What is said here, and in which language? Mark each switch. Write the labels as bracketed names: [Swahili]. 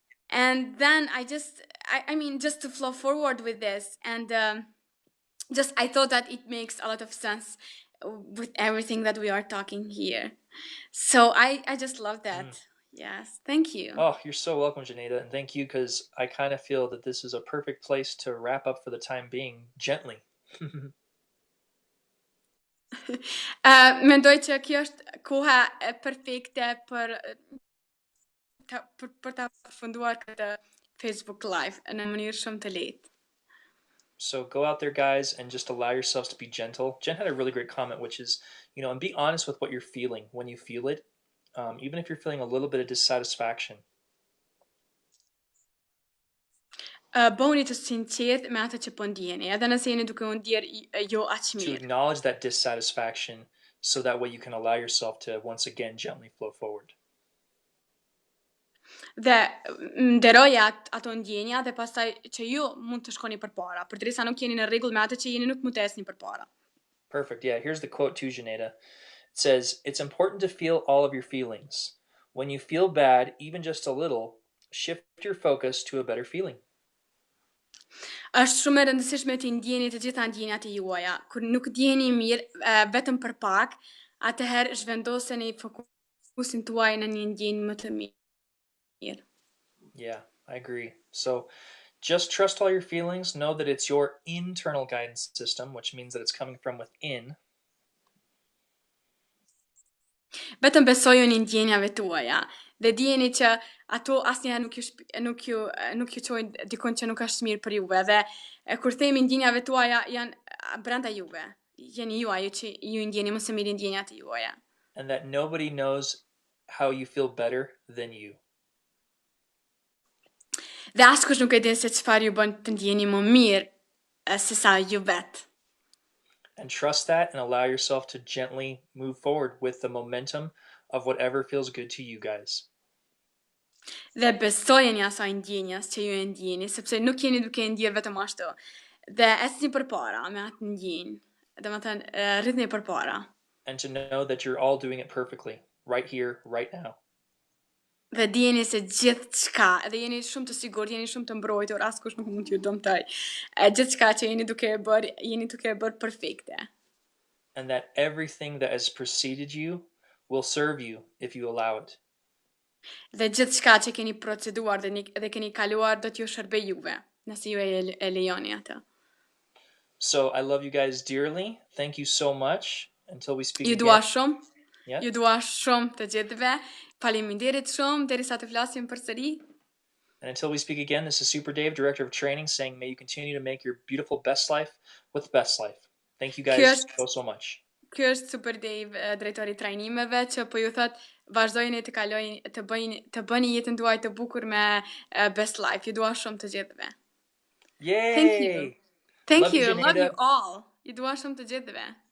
[English] And then I mean, just to flow forward with this, and just I thought that it makes a lot of sense with everything that we are talking here. So I just love that. Yes, thank you. Oh, you're so welcome, Xheneta, and thank you, because I kind of feel that this is a perfect place to wrap up for the time being, gently. [Albanian] Mendoj që kjo është koha e perfekte për ta përfunduar këtë Facebook Live në mënyrë shumë të lehtë. [English] So go out there, guys, and just allow yourselves to be gentle. Jen had a really great comment, which is, and be honest with what you're feeling when you feel it, even if you're feeling a little bit of dissatisfaction. [Albanian] Bëhuni të sinqert me atë që po ndjeni, edhe nëse jeni duke u ndjer jo aq [English] To [Albanian] mirë. [English] acknowledge that dissatisfaction, so that way you can allow yourself to once again gently flow forward. [Albanian] Dhe nderoja ato ndjenja dhe pastaj që ju mund të shkoni përpara, përderisa nuk jeni në rregull me atë që jeni, nuk mund të ecni përpara. [English] Perfect. Yeah, here's the quote to Xheneta. It says, "It's important to feel all of your feelings. When you feel bad, even just a little, shift your focus to a better feeling." [Albanian] Është shumë e rëndësishme të ndjeni të gjitha ndjenjat e juaja. Kur nuk ndjeni mirë vetëm për pak, atëherë zhvendoseni fokusin tuaj në një ndjenjë më të mirë. [English] Yeah, I agree. So just trust all your feelings. Know that it's your internal guidance system, which means that it's coming from within. [Albanian] Vetëm besojuni ndjenjave tuaja dhe dijeni që ato asnjëherë nuk ju çojnë dikon që nuk është mirë për juve, dhe kur themi ndjenjave tuaja janë brenda juve. Jeni ju ajo që ju ndjeni më së miri ndjenjat e juaja. [English] And that nobody knows how you feel better than you. [Albanian] Dhe askush nuk e din se çfarë ju bën të ndjeni më mirë se sa ju vetë. [English] And trust that and allow yourself to gently move forward with the momentum of whatever feels good to you guys. [Albanian] Dhe besojeni asaj ndjenjas që ju e ndjeni, sepse nuk jeni duke e ndjerë vetëm ashtu. Dhe ecni përpara me atë ndjenjë. Domethënë rritni përpara. [English] And to know that you're all doing it perfectly, right here, right now. [Albanian] Dhe dijeni se gjithçka, edhe jeni shumë të sigurt, jeni shumë të mbrojtur, askush nuk mund t'ju dëmtoj. Gjithçka që jeni duke e bërë perfekte. [English] And that everything that has preceded you will serve you if you allow it. [Albanian] Dhe gjithçka që keni proceduar dhe keni kaluar do t'ju shërbej juve, nëse ju e lejoni atë. [English] So I love you guys dearly. Thank you so much. Until we speak again. [Albanian] Ju dua shumë. [English] Yeah. [Albanian] Ju dua shumë të gjithëve. Faleminderit shumë derisa të flasim përsëri. [English] And until we speak again, this is Super Dave, Director of Training, saying may you continue to make your beautiful best life with the best life. Thank you guys so much. [Albanian] Ky është Super Dave, drejtori i trajnimeve, që po ju thot vazhdojeni të bëni jetën tuaj të bukur me best life. Ju dua shumë të gjithëve. Yay! [English] Thank you. Thank love you. Love you all. [Albanian] Ju dua shumë të gjithëve.